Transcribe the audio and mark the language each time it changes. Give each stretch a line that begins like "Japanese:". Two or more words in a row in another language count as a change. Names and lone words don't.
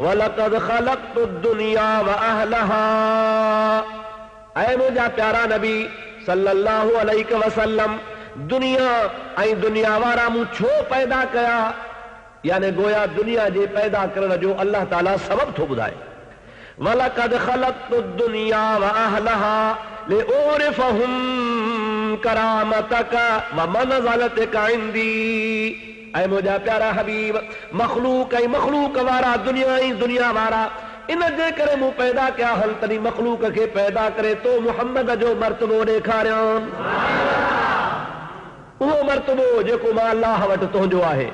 Arabic: ولقد خلقت الدنيا وأهلها,
Sindhi: ऐं मुंहिंजा प्यारा नबी
Arabic: صلى الله عليه وسلم
Sindhi: दुनिया ऐं दुनिया वारा मूं छो पैदा कया, यानी गोया दुनिया जे पैदा करण जो अल्लाह ताला सबब थो ॿुधाए।
Arabic: ولقد خلقت الدنيا وأهلها لأعرفهم كرامتك ومنزلتك عندي,
Sindhi: ऐं मुंहिंजा प्यारा हबीब मखलूक ऐं मखलूक वारा दुनिया ऐं दुनिया वारा इन जे करे मूं पैदा कया हल तॾहिं मखलूक खे पैदा करे तो मुहम्मद जो मर्तबो ॾेखारियां, उहो मर्तबो जेको मां अल्लाह वटि तुंहिंजो आहे।